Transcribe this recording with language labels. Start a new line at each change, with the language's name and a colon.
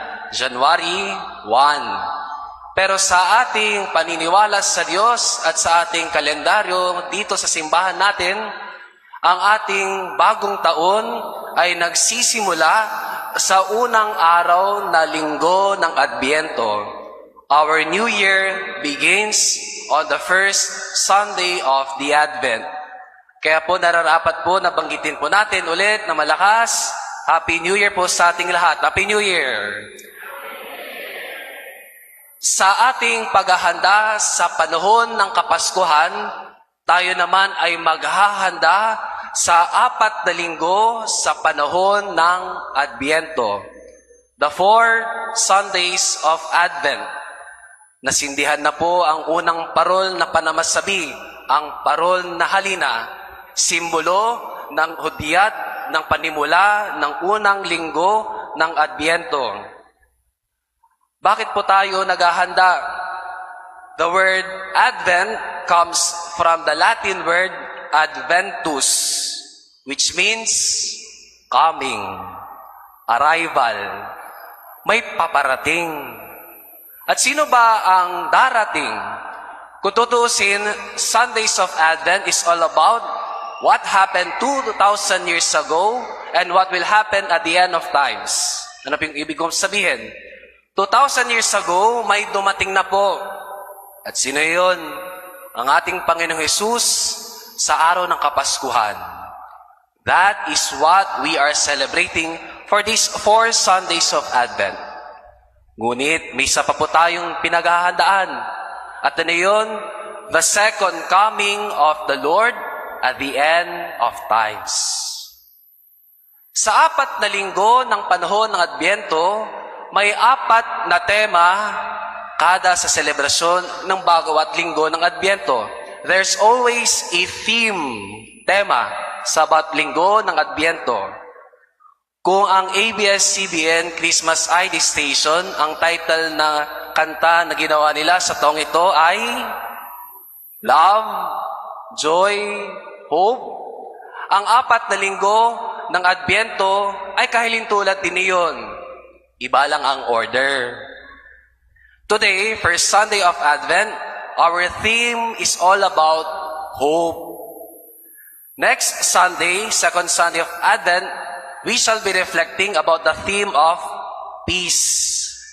Filipino: January 1. Pero sa ating paniniwala sa Diyos at sa ating kalendaryo dito sa simbahan natin, ang ating bagong taon ay nagsisimula sa unang araw na linggo ng Adbyento.
English: Our New Year begins on the first Sunday of the Advent.
Filipino: Kaya po nararapat po na banggitin po natin ulit na malakas,
English: Happy New Year po
Filipino: sa ating lahat.
English: Happy New Year!
Filipino: Sa ating paghahanda sa panahon ng Kapaskuhan, tayo naman ay maghahanda sa 4 na linggo sa panahon ng Adbyento.
English: The 4 Sundays of Advent.
Filipino: Nasindihan na po ang unang parol na panamasabi, ang parol na halina, simbolo ng hudyat ng panimula ng unang linggo ng Adbyento. Bakit po tayo naghahanda?
English: The word Advent comes from the Latin word Adventus, which means coming, arrival,
Filipino: may paparating. At sino ba ang darating? Kung tutuusin,
English: Sundays of Advent is all about what happened 2,000 years ago and what will happen at the end of times.
Filipino: Ano yung ibig kong sabihin?
English: 2,000 years ago,
Filipino: may dumating na po. At sino yun? Ang ating Panginoong Hesus sa araw ng Kapaskuhan.
English: That is what we are celebrating for these 4 Sundays of Advent.
Filipino: Ngunit may isa pa po tayong pinaghahandaan. At ano yun?
English: The second coming of the Lord at the end of times.
Filipino: Sa 4 na linggo ng panahon ng Adbyento, may 4 na tema kada sa selebrasyon ng bawat linggo ng Adbyento.
English: There's always a theme, tema,
Filipino: sa bawat linggo ng Adbyento. Kung ang ABS-CBN Christmas ID Station, ang title na kanta na ginawa nila sa taong ito ay Love, Joy, Hope. Ang 4 na linggo ng Adbyento ay kahilintulad din iyon. Iba lang ang order.
English: Today, first Sunday of Advent, our theme is all about hope. Next Sunday, second Sunday of Advent, we shall be reflecting about the theme of peace.